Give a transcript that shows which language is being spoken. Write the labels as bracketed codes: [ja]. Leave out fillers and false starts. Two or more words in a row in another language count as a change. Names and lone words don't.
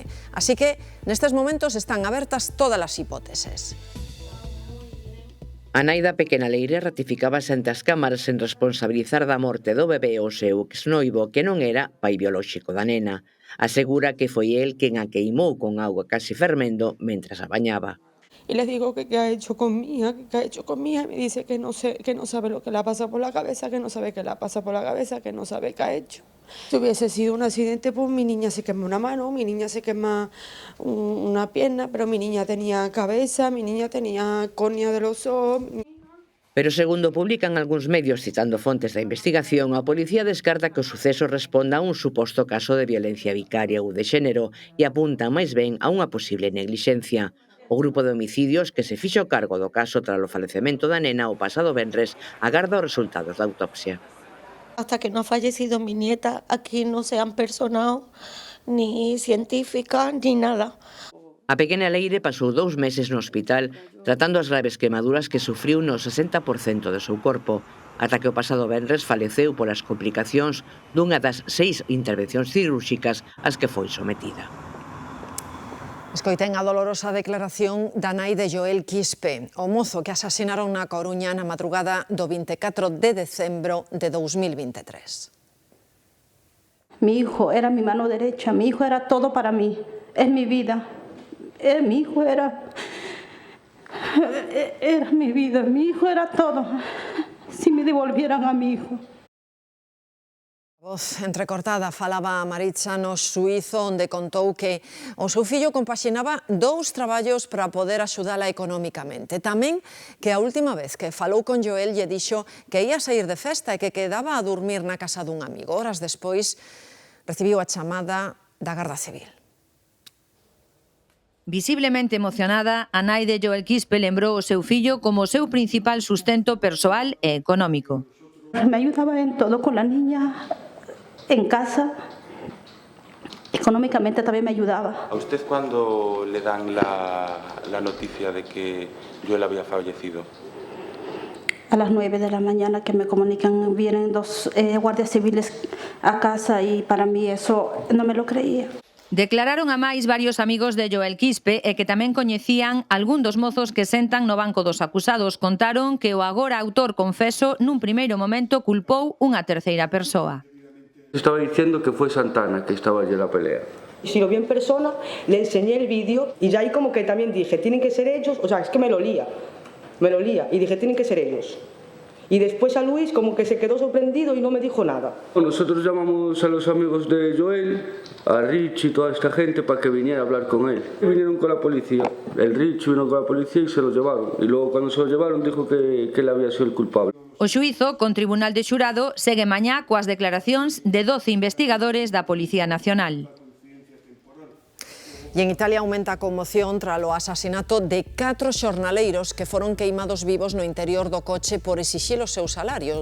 [es] Así que, [gl] nestes momentos, están abertas todas as hipóteses. A nai da pequena Leire ratificábase ante as cámaras en responsabilizar da morte do bebé o seu exnoivo, que non era pai biolóxico da nena. Asegura que foi el quen a queimou con auga casi fermendo mentras a bañaba. [es] Y le digo que qué ha hecho con mi hija, y me dice que no sabe lo que le pasa por la cabeza, que no sabe qué le pasa por la cabeza, que no sabe qué ha hecho. Si hubiese sido un accidente, pues mi niña se quema una mano, mi niña se quema una pierna, pero mi niña tenía cabeza, mi niña tenía córnea de los ojos. [gl] Pero segundo publican algúns medios citando fontes da investigación, a policía descarta que o suceso responda a un suposto caso de violencia vicaria ou de xénero e apunta máis ben a unha posible neglixencia. O grupo de homicidios que se fixo cargo do caso tras o falecemento da nena o pasado venres agarda os resultados da autopsia. [es] Hasta que no ha fallecido mi nieta, aquí no se han personado ni científicas ni nada. [gl] A pequena Leire pasou 2 meses no hospital tratando as graves quemaduras que sufriu no 60% do seu corpo, ata que o pasado venres faleceu polas complicacións dunha das 6 intervencións cirúrxicas ás que foi sometida. Escoiten a dolorosa declaración da nai de Joel Quispe, o mozo que asasinaron na Coruña na madrugada do 24 de decembro de 2023. [es] Mi hijo era mi mano derecha, mi hijo era todo para mí, es mi vida. Mi hijo era mi vida, mi hijo era todo. Si me devolvieran a mi hijo. [gl] A voz entrecortada falaba a Maritza no Suízo, onde contou que o seu fillo compaxinaba 2 traballos para poder axudala economicamente. Tamén que a última vez que falou con Joel lle dixo que ia sair de festa e que quedaba a dormir na casa dun amigo. Horas despois recibiu a chamada da Garda Civil. Visiblemente emocionada, a nai de Joel Quispe lembrou o seu fillo como o seu principal sustento persoal e económico. [es] Me ayudaba en todo con la niña, en casa, económicamente también me ayudaba. ¿A usted cuándo le dan la noticia de que Joel había fallecido? A las 9 de la mañana que me comunican, vienen 2 guardias civiles a casa y para mí eso no me lo creía. [gl] Declararon a máis varios amigos de Joel Quispe e que tamén coñecían algún dos mozos que sentan no banco dos acusados. Contaron que o agora autor confeso nun primeiro momento culpou unha terceira persoa. [es] Estaba diciendo que fue Santana que estaba allí en la pelea. Si lo vi en persona, le enseñé el vídeo y ya ahí como que también dije, tienen que ser ellos, o sea, es que me lo lía y dije, tienen que ser ellos. Y después a Luis como que se quedó sorprendido y no me dijo nada. Nosotros llamamos a los amigos de Joel, a Rich y toda esta gente para que viniera a hablar con él. Y vinieron con la policía. El Rich vino con la policía y se lo llevaron. Y luego cuando se lo llevaron dijo que él había sido el culpable. [gl] O xuízo con tribunal de xurado segue mañá coas declaracións de 12 investigadores da Policía Nacional. E en Italia aumenta a conmoción tras o asasinato de 4 xornaleiros que foron queimados vivos no interior do coche por exixir o seu salario.